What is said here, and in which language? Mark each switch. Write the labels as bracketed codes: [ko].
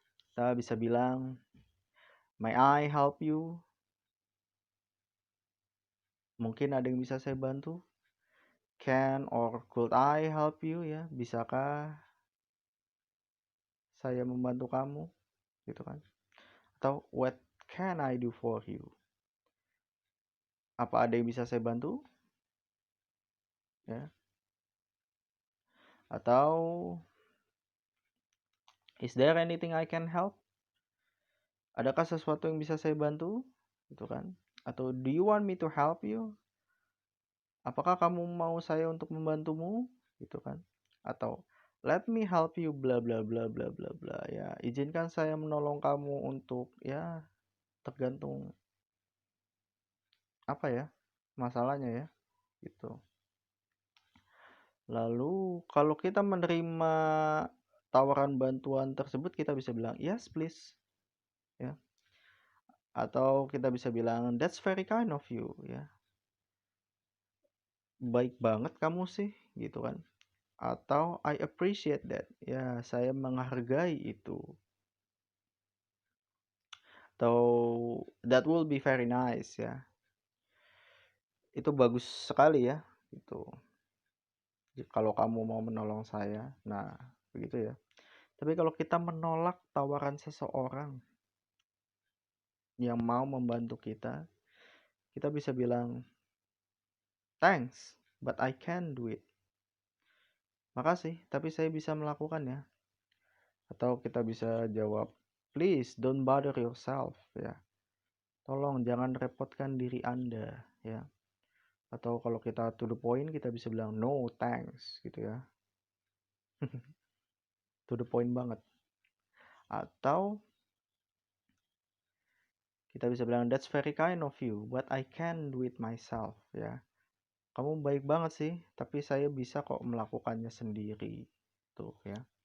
[id] Kita bisa bilang, [en] may I help you? [id] Mungkin ada yang bisa saya bantu? [en] Can or could I help you ya? [id] Bisakah saya membantu kamu? Gitu kan. Atau [en] what can I do for you? [id] Apa ada yang bisa saya bantu? Ya. [en] Atau is there anything I can help? [id] Adakah sesuatu yang bisa saya bantu? Gitu kan? [en] Atau do you want me to help you? [id] Apakah kamu mau saya untuk membantumu? Gitu kan? [en] Atau let me help you bla bla bla bla bla bla, ya. [id] Izinkan saya menolong kamu untuk, ya, tergantung apa ya masalahnya ya, gitu. Lalu kalau kita menerima tawaran bantuan tersebut, kita bisa bilang [en] yes please, [id] ya. Atau kita bisa bilang [en] that's very kind of you, [id] ya. Baik banget kamu sih, gitu kan. Atau [en] I appreciate that, [id] ya, saya menghargai itu. [en] Atau that will be very nice, ya. [id] Itu bagus sekali ya, gitu. Kalau kamu mau menolong saya, nah begitu ya. Tapi kalau kita menolak tawaran seseorang yang mau membantu kita, kita bisa bilang [en] thanks, but I can't do it. [id] Makasih, tapi saya bisa melakukannya. Atau kita bisa jawab, [en] please don't bother yourself, [id] ya. Tolong jangan repotkan diri Anda, ya. Atau kalau kita [en] to the point, [id] kita bisa bilang [en] no thanks, [id] gitu ya. [en] To the point banget. [id] Atau kita bisa bilang [en] that's very kind of you, but I can't do it myself, ya. [id] Kamu baik banget sih, tapi saya bisa kok melakukannya sendiri, tuh ya.